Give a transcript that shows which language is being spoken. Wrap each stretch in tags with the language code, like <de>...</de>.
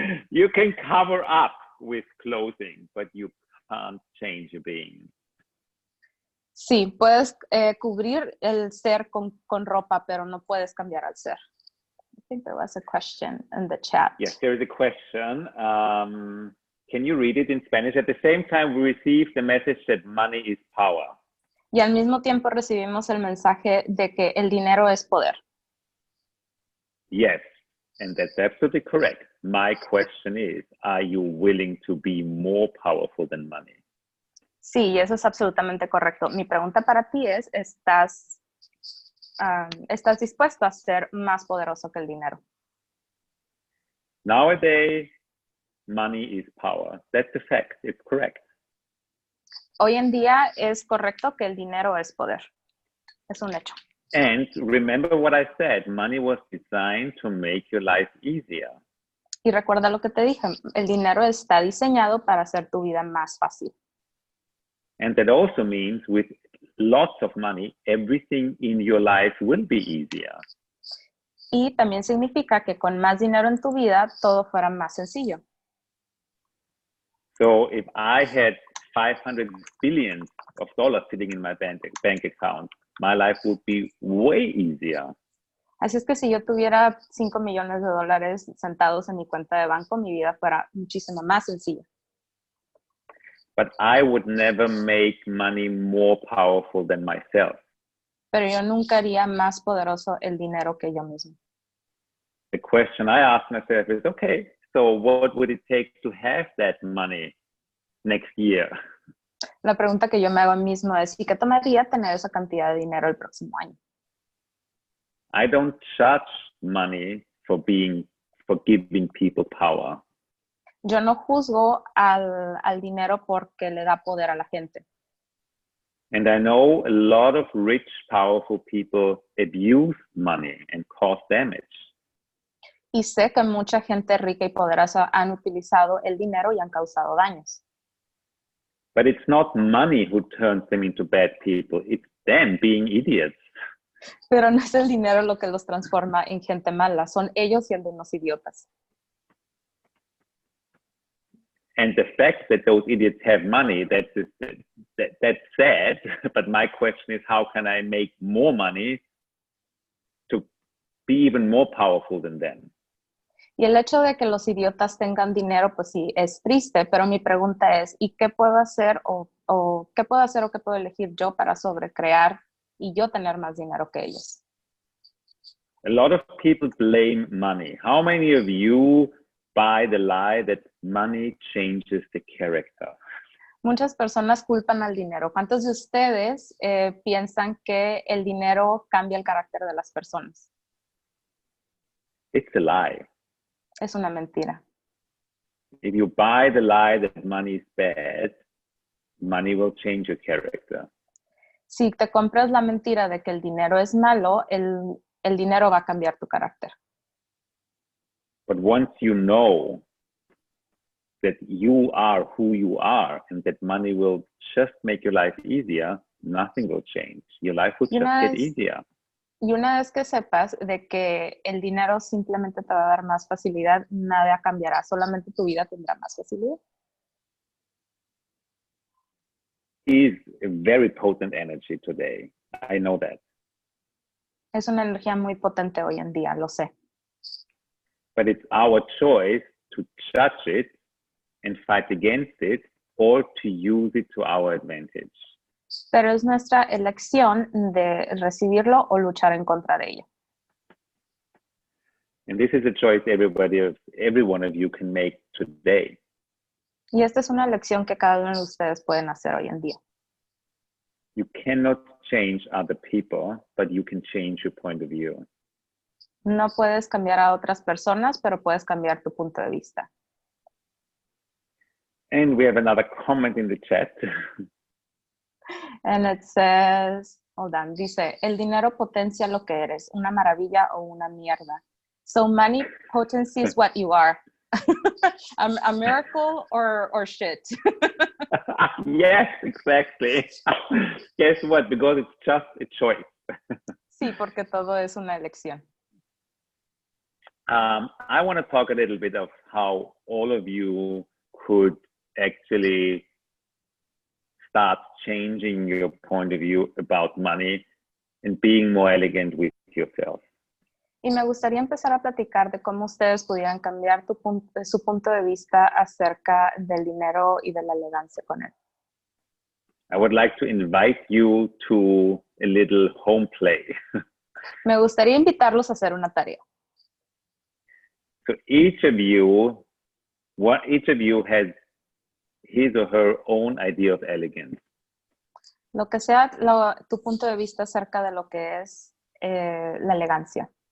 <en>You can cover up with clothing, but you can't change your being.</en> <es>Sí, puedes cubrir el ser con ropa, pero no puedes cambiar al ser.</es> <en>I think there was a question in the chat. Yes, there is a question. Can you read it in Spanish? At the same time, we received the message that money is power.</en> <es>Y al mismo tiempo recibimos el mensaje de que el dinero es poder.</es> <en>Yes, and that's absolutely correct. My question is, are you willing to be more powerful than money?</en> <es>Sí, eso es absolutamente correcto. Mi pregunta para ti es, ¿estás dispuesto a ser más poderoso que el dinero?</es> <en>Nowadays, money is power. That's a fact. It's correct.</en> <es>Hoy en día es correcto que el dinero es poder. Es un hecho.</es> <en>And remember what I said, money was designed to make your life easier.</en> <es>Y recuerda lo que te dije, el dinero está diseñado para hacer tu vida más fácil.</es> <en>And that also means with lots of money, everything in your life will be easier.</en> <es>Y también significa que con más dinero en tu vida, todo fuera más sencillo.</es> <en>So if I had $500 billion sitting in my bank account, my life would be way easier.</en> <es>Así es que si yo tuviera $5 millones sentados en mi cuenta de banco, mi vida fuera muchísimo más sencilla.</es> <en>But I would never make money more powerful than myself.</en> <es>Pero yo nunca haría más poderoso el dinero que yo mismo.</es> <en>The question I ask myself is, okay, so what would it take to have that money next year?</en> <es>La pregunta que yo me hago a mí mismo es, ¿y qué tomaría tener esa cantidad de dinero el próximo año?</es> <en>I don't judge money for giving people power.</en> <es>Yo no juzgo al dinero porque le da poder a la gente.</es> <en>And I know a lot of rich, powerful people abuse money and cause damage.</en> <es>Y sé que mucha gente rica y poderosa han utilizado el dinero y han causado daños.</es> <en>But it's not money who turns them into bad people. It's them being idiots.</en> <es>Pero no es el dinero lo que los transforma en gente mala. Son ellos siendo unos idiotas.</es> <en>And the fact that those idiots have money, that's sad. But my question is, how can I make more money to be even more powerful than them?</en> <es>Y el hecho de que los idiotas tengan dinero, pues sí, es triste, pero mi pregunta es, ¿y qué puedo hacer o qué puedo hacer o qué puedo elegir yo para sobrecrear y yo tener más dinero que ellos?</es> <en>A lot of people blame money. How many of you buy the lie that money changes the character?</en> <es>Muchas personas culpan al dinero. ¿Cuántos de ustedes piensan que el dinero cambia el carácter de las personas?</es> <en>It's a lie.</en> <es>Es una mentira.</es> <en>If you buy the lie that money is bad, money will change your character.</en> <es>Si te compras la mentira de que el dinero es malo, el dinero va a cambiar tu carácter.</es> <en>But once you know that you are who you are and that money will just make your life easier, nothing will change. Your life will just get easier.</en> <es>Y una vez que sepas de que el dinero simplemente te va a dar más facilidad, nada cambiará, solamente tu vida tendrá más facilidad.</es> <en>Is a very potent energy today. I know that.</en> <es>Es una energía muy potente hoy en día, lo sé.</es> <en>But it's our choice to judge it and fight against it, or to use it to our advantage.</en> <es>Pero es nuestra elección de recibirlo o luchar en contra de ello.</es> <en>And this is a choice every one of you can make today.</en> <es>Y esta es una elección que cada uno de ustedes pueden hacer hoy en día.</es> <en>You cannot change other people, but you can change your point of view.</en> <es>No puedes cambiar a otras personas, pero puedes cambiar tu punto de vista.</es> <en>And we have another comment in the chat. And it says, hold on,</en> <es>dice, el dinero potencia lo que eres, una maravilla o una mierda.</es> <en>So money potencies what you are. A miracle or shit. Yes, exactly. Guess what? Because it's just a choice.</en> <es>Sí, porque todo es una elección.</es> <en>I want to talk a little bit of how all of you could actually start changing your point of view about money and being more elegant with yourself.</en> <es>Y me gustaría empezar a platicar de cómo ustedes pudieran cambiar su punto de vista acerca del dinero y de la elegancia con él.</es> <en>I would like to invite you to a little home play.</en> <es>Me gustaría invitarlos a hacer una tarea.</es> <en>So each of you has his or her own idea of elegance.</en> <es>Lo que sea tu punto de vista acerca de lo que es la elegancia.</es>